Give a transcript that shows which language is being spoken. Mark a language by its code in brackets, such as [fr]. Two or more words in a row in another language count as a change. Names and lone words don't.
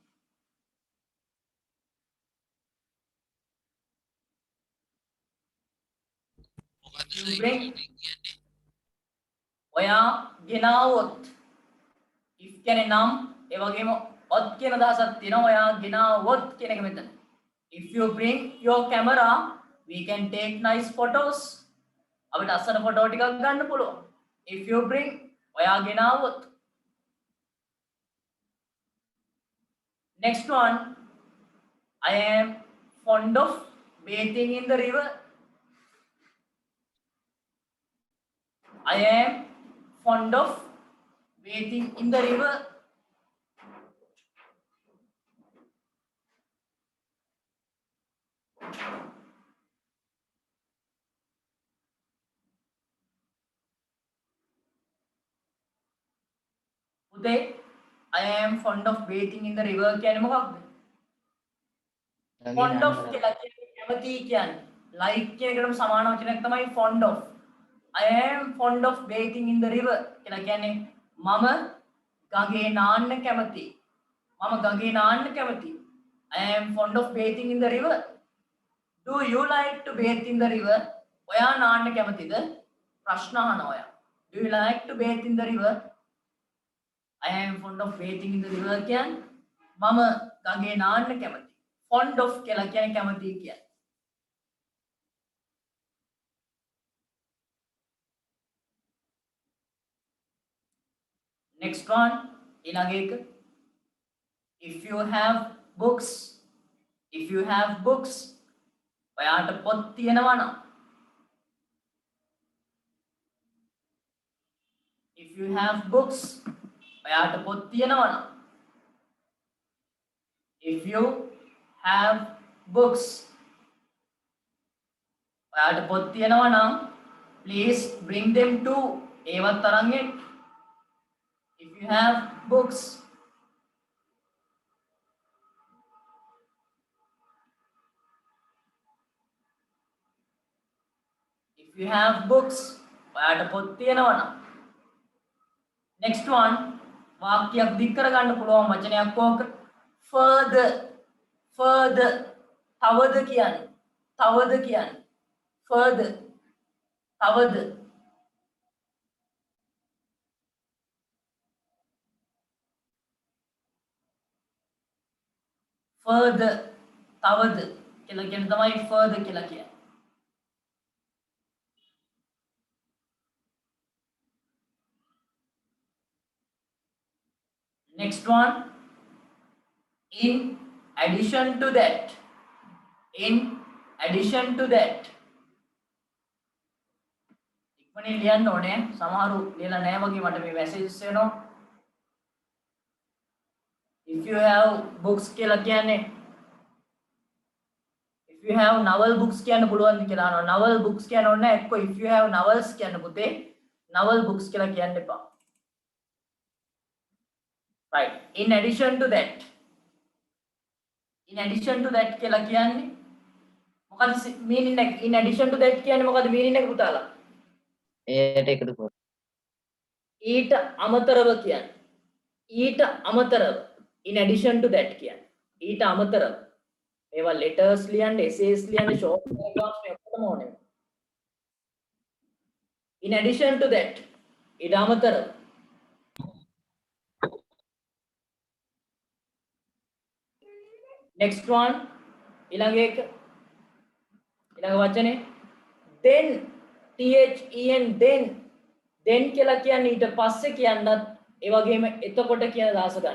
[si] මොකද්ද [en] You [si] සර් [en] bring. [si] කියන්නේ ඔයා ගෙනාවොත් if කියන්නේ නම් ඒ වගේම ඔත් කියන අදහසක් තියෙනවා ඔයා ගෙනාවොත් කියන එක මෙතන [en] if you bring your camera we can take nice photos [si] අපිට අස්සන ෆොටෝ ටිකක් ගන්න පුළුවන් [en] if you bring [si] ඔයා ගෙනාවොත් [en] next one I am fond of bathing in the river I am fond of bathing in the river උදේ I am fond of bathing in the river [si] කියන්නේ මොකක්ද? [en] fond of [si] කියලා කියන්නේ කැමති කියන්නේ like කියන එකටම සමාන වචනයක් තමයි [en] fond of. I am fond of bathing in the river [si] කියලා කියන්නේ මම ගඟේ නාන්න කැමතියි. [en] I am fond of bathing in the river. Do you like to bathe in the river? [si] ඔයා නාන්න කැමතිද? ප්‍රශ්න අහනවා ඔයා. [en] Do you like to bathe in the river? I am fond of bathing in the river [si] කියන්නේ මම ගඟේ නාන්න කැමතියි. [en] fond of [si] කියලා කියන්නේ කැමතියි කියන්නේ. [en] next one [si] ඊළඟ එක [en] if you have books, if you have books, [si] ඔයාට පොත් තියෙනවා නම්, [en] if you have books, [si] ඔයාට පොත් තියෙනවා නම්, [en] if you have books, [si] ඔයාට පොත් තියෙනවා නම්, [en] please bring them to [si] ඒවත් අරන් එන්න. [en] If you have books, if you have books, [si] ඔයාට පොත් තියෙනවා නම්. [en] Next one, [si] වාක්‍යයක් දික් කරගන්න පුළුවන් වචනයක් ඕක. [en] Further, further, [si] තවද කියන්නේ, තවද කියන්නේ, further, තවද. further, තවද කියලා කියන තමයි further කියලා කියන්නේ. [en] Next one, in addition to that, in addition to that. [si] ඉක්මනින් ලියන්න ඕනේ. සමහරු ලියලා නැහැ වගේ මට මේ messages එනවා. [en] If you have books [si] කියලා කියන්නේ, [en] if you have novel books [si] කියන්න පුළුවන්ද කියලා අහනවා. [en] novel books [si] කියන්න ඕනේ නැහැ. එක්ක [en] if you have novels [si] කියන්න පුතේ. [en] novel books [si] කියලා කියන්න එපා. [en] Right. In addition to that. In addition to that කියලා [si] කියන්නේ මොකද [en] meaning එක? In addition to that [si] කියන්නේ මොකද [en] meaning [si] එක පුතාලා? ඒට එකතු කර. ඊට අමතරව කියන්නේ. ඊට අමතරව. [en] In addition to that [si] කියන්නේ. ඊට අමතරව. මේවා letters ලියන්න, essays ලියන්න, [en] short paragraphs [si] මේ ඔක්කොම ඕනේ. [en] In addition to that. [si] ඊට අමතරව. [en] Next one, [si] ඊළඟ එක ඊළඟ වචනේ [en] then, then, then [si] කියලා කියන්නේ ඊට පස්සේ කියන්නත් ඒ වගේම එතකොට කියන දාස ගන්න.